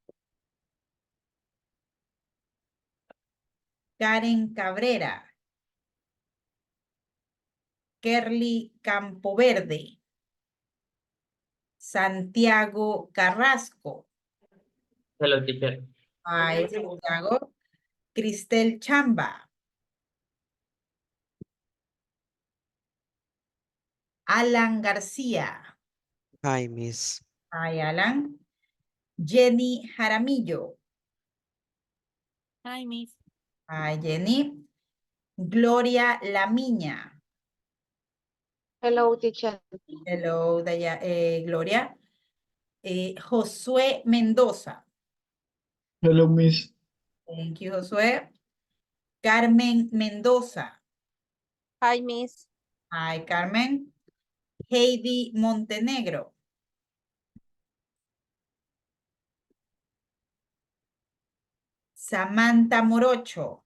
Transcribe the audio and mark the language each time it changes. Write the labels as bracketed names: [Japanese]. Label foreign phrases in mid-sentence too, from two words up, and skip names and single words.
[English] Karen Cabrera. Kerly Campoverde. Santiago Carrasco. Hello, teacher. Hi, Santiago. Cristel Chamba. Alan García. Hi, Miss. Hi, Alan. Jenny Jaramillo. Hi, Miss. Hi, Jenny. Gloria Lamiña. Hello, teacher. Hello, Gloria. Josué Mendoza. Hello, Miss. Thank you, Josué. Carmen Mendoza. Hi, Miss. Hi, Carmen. Heidi Montenegro. Samantha Morocho.